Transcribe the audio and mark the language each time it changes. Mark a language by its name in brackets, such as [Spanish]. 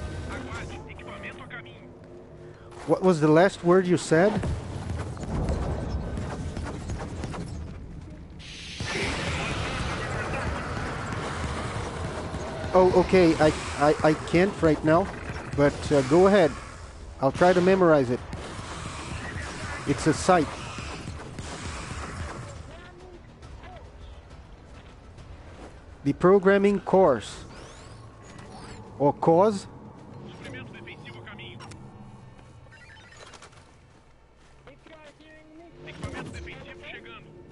[Portuguese] Aguarde, equipamento a caminho. [English] What was the last word you said? Oh, okay. I can't right now, but go ahead. I'll try to memorize it. It's a site. The programming course. Or cause? [Portuguese] Suprimento defensivo a caminho. Equipamento defensivo chegando.